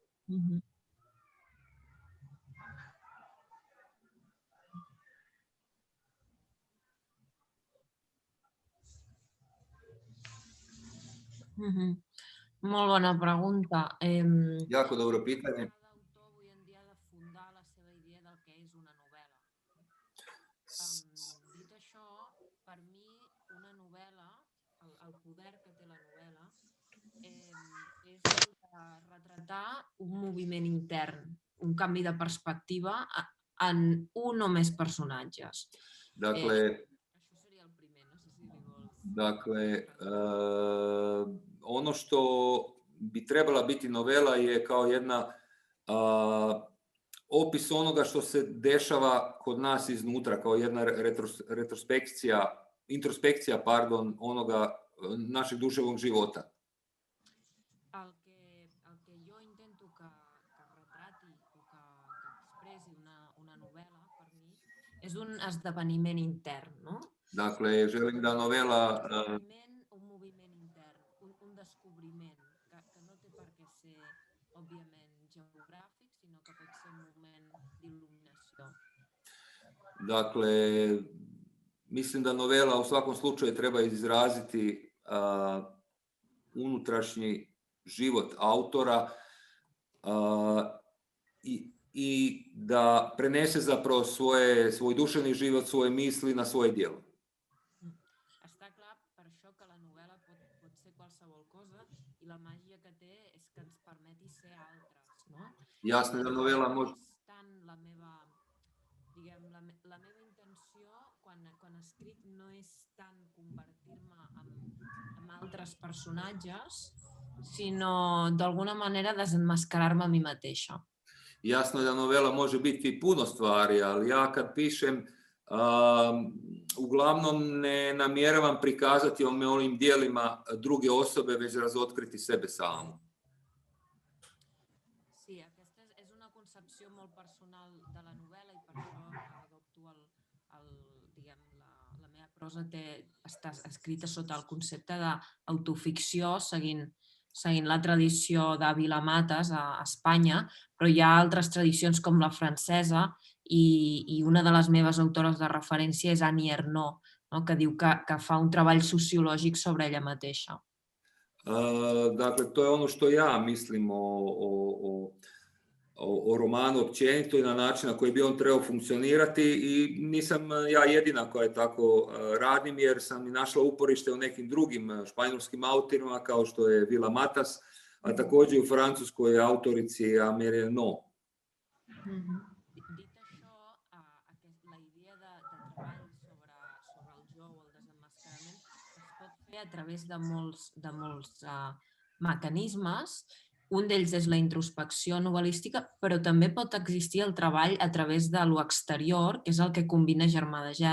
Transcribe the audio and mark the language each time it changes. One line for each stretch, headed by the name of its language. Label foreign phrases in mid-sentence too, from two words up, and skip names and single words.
Catalan: Molt bona pregunta.
Croatian: Jako dobro pitanje.
Catalan: L'autor avui en dia de fundar la seva idea del que és una novel·la. Dit això, per mi una novel·la, el poder que té la novel·la, és el de retratar un moviment intern, un canvi de perspectiva en un o més personatges.
Croatian: Dakle,
Catalan: Això seria el primer, no sé si li vols...
Croatian: Dakle, ono što bi trebala biti novela je kao jedna opis onoga što se dešava kod nas iznutra, kao jedna introspekcija onoga našeg duševnog života.
Catalan: El que jo intento que retrati o que expressi una novel·la, per mi, és un esdeveniment intern, no?
Croatian: Dakle, želim da novela...
Catalan: Un moviment intern, un descobriment, que no té per què ser, òbviament, geogràfic, sinó que pot ser un moment d'il·luminació.
Croatian: Dakle, mislim da novela u svakom slučaju treba izraziti unutrašnji život autora i da prenese zapravo svoj duševni život, svoje misli na svoje djelo.
Catalan: Està clar per això que la novel·la pot ser qualsevol cosa i la màgia que té és que ens permeti ser altres, no?
Croatian: Jasno je da novela može...
Catalan: La meva intenció quan escric no és tant convertir-me en altres personatges, sinó d'alguna manera desenmascarar-me a mi mateixa.
Croatian: Jasno je da novela može biti puno stvari, ali ja kad pišem uglavnom ne namjeravam prikazati onim dijelima druge osobe, već razotkriti sebe samu.
Catalan: Sí, aquesta és una concepció molt personal de la novel·la i per això adopto la meva prosa està escrita sota el concepte d'autoficció, seguint la tradició de Vilamatas a Espanya, però hi ha altres tradicions com la francesa i una de les meves autores de referència és Annie Ernaux, que diu que fa un treball sociològic sobre ella mateixa.
Croatian: Dakle, to je ono što ja mislim o romanu općenito i na način na koji bi on trebao funkcionirati i nisam ja jedina koja tako radim jer sam i našla uporište u nekim drugim španjolskim autorima kao što je Vilamatas, a također i u francuskoj autorici Annie Ernaux.
Catalan: Dit això, la idea de treball sobre el jo o el desemmascarament es pot fer a través de molts mecanismes. Un d'ells és la introspecció novel·lística, però també pot existir el treball a través de l'exterior, que és el que combina Germà de Gel.